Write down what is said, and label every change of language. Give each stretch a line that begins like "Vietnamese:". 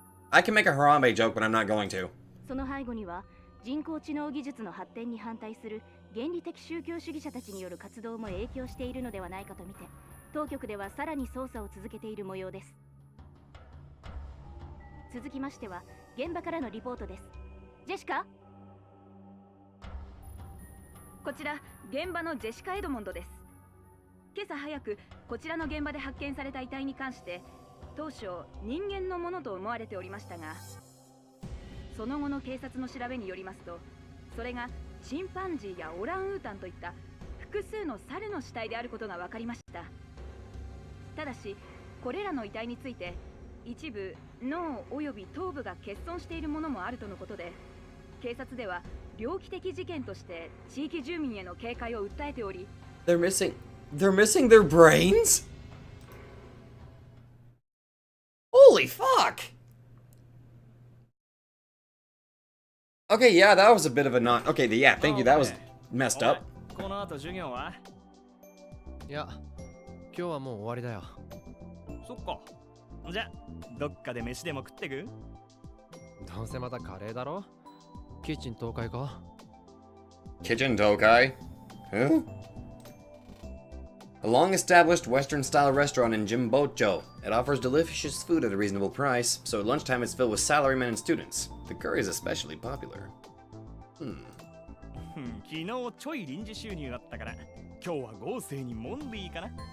English: I can make a Harambe joke, but I'm not going to.
Japanese: その背後には人工知能技術の発展に反対する原理的宗教主義者たちによる活動も影響しているのではないかとみて、当局ではさらに捜査を続けている模様です。続きましては現場からのリポートです。ジェシカ。こちら現場のジェシカ・エドモンドです。今朝早くこちらの現場で発見された遺体に関して当初人間のものと思われておりましたが、その後の警察の調べによりますと、それがチンパンジーやオランウータンといった複数の猿の死体であることが分かりました。ただしこれらの遺体について一部脳および頭部が欠損しているものもあるとのことで、警察では猟奇的事件として地域住民への警戒を訴えており、
English: They're missing their brains? Holy fuck! Okay, yeah, that was a bit of a not. Okay, yeah, thank you. That was messed up.
Japanese: この後授業は？いや、今日はもう終わりだよ。そっか。じゃ、どっかで飯でも食ってく？どうせまたカレーだろ？キッチン東海か？
English: Kitchen Tokai? Huh? A long-established Western-style restaurant in Jimbocho. It offers delicious food at a reasonable price, so at lunchtime it's filled with salarymen and students. The curry is especially popular.
Japanese: 昨日ちょい臨時収入あったから、今日は豪勢にモンディーかな。